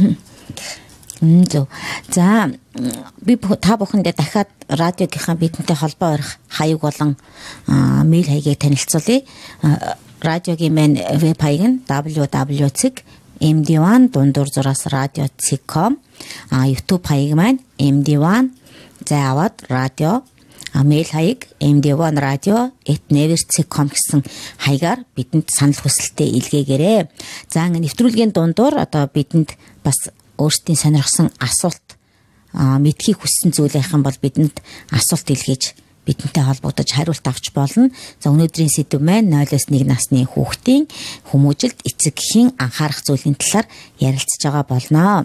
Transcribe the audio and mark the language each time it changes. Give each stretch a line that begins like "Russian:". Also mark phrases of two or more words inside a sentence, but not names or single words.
Mongolian: зөв за би та бүхэндээ дахиад радиогийнхаа бидэнтэй холбоо барих хаяг болон мэйл хаягийг танилцуулъя радиогийн мэн веб хаяг нь www.md1 дундуур зураас radio.com YouTube хаяг маань md1 заавад радио мэйл хаяг md1radio@never.com гэсэн хаягаар бидэнд санал хүсэлтээ илгээгээрэй. За ингэ нэвтрүүлгийн дундуур одоо бидэнд бас өөрсдийн сонирхсан асуулт мэдхийг хүссэн зүйл байх юм бол бидэнд асуулт илгээж бидэнтэй холбогдож хариулт авч болно. За өнөөдрийн сэдв маань 0-1 насны хүүхдийн хүмүүжилд эцэг эхийн анхаарах зүйлийн талаар ярилцж байгаа болно.